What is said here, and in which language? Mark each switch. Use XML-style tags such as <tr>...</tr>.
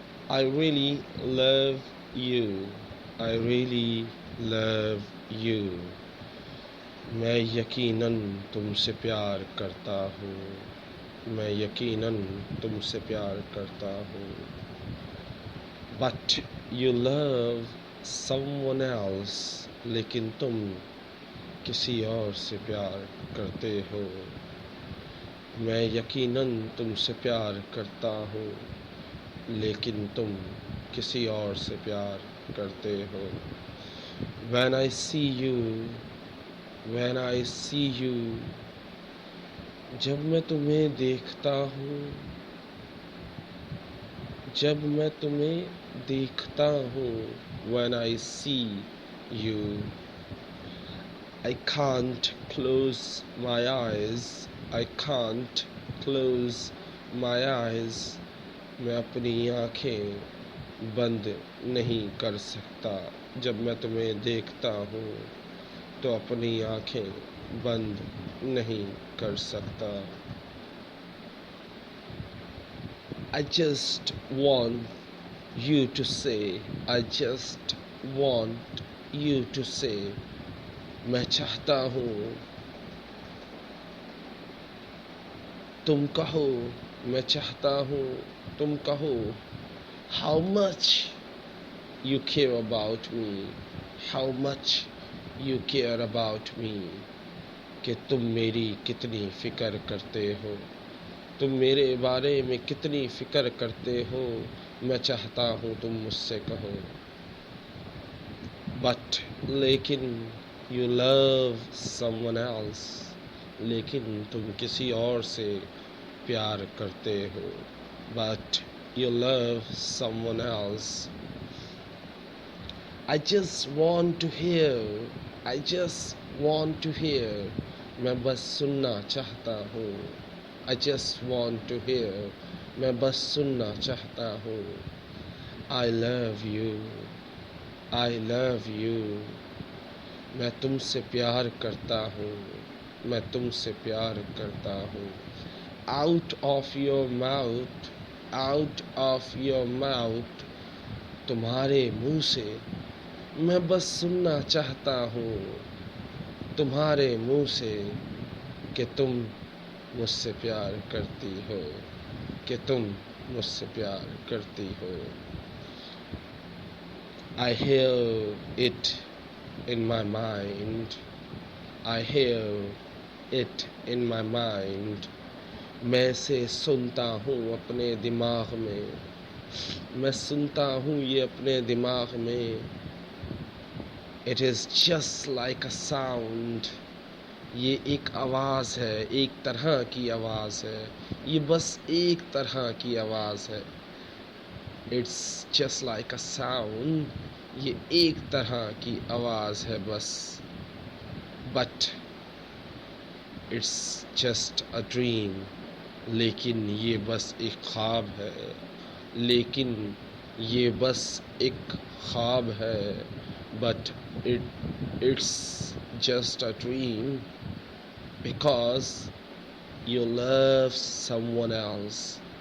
<en>I really love you. I really love you.</en> <ur>میں یقیناً تم سے پیار کرتا ہوں. میں یقیناً تم سے پیار کرتا ہوں.</ur> <en>But you love someone else.</en> <ur>لیکن تم کسی اور سے پیار کرتے ہو. میں یقیناً تم سے پیار کرتا ہوں، لیکن تم کسی اور سے پیار کرتے ہو.</ur> <en>When I see you,</en> <ur>when I see you, جب میں تمہیں دیکھتا ہوں، جب میں تمہیں دیکھتا ہوں.</ur> <en>When I see you, I can't close my eyes. I can't close my eyes.</en> <ur>میں اپنی آنکھیں بند نہیں کر سکتا. جب میں تمہیں دیکھتا ہوں تو اپنی آنکھیں بند نہیں کر سکتا.</ur> <en>I just want you to say, I just want you to say,</en> <ur>میں چاہتا ہوں تم کہو. میں چاہتا ہوں تم کہو.</ur> <en>How much you care about me. How much you care about me.</en> <ur>کہ تم میری کتنی فکر کرتے ہو. تم میرے بارے میں کتنی فکر کرتے ہو. میں چاہتا ہوں تم مجھ سے کہو.</ur> <en>But</en> <ur>لیکن</ur> <en>you love someone else.</en> <ur>لیکن تم کسی اور سے پیار کرتے ہو.</ur> <en>But you love someone else. I just want to hear. I just want to hear.</en> <ur>میں بس سننا چاہتا ہوں.</ur> <en>I just want to hear.</en> <ur>میں بس سننا چاہتا ہوں.</ur> <en>I love you. I love you.</en> <ur>میں تم سے پیار کرتا ہوں. میں تم سے پیار کرتا ہوں.</ur> <en>Out of your mouth. Out of your mouth.</en> <ur>تمہارے منہ سے. میں بس سننا چاہتا ہوں تمہارے منہ سے کہ تم مجھ سے پیار کرتی ہو. کہ تم مجھ سے پیار کرتی ہو.</ur> <en>I hear it in my mind. I hear it in my mind.</en> <ur>میں اسے سنتا ہوں اپنے دماغ میں، میں سنتا ہوں یہ اپنے دماغ میں.</ur> <en>It is just like a sound.</en> <ur>یہ ایک آواز ہے، ایک طرح کی آواز ہے، یہ بس ایک طرح کی آواز ہے.</ur> <en>It's just like a sound.</en> <ur>یہ ایک طرح کی آواز ہے بس.</ur> <en>But it's just a dream.</en> <ur>لیکن یہ بس ایک خواب ہے، لیکن یہ بس ایک خواب ہے.</ur> <en>But it's just a dream because you love someone else.</en>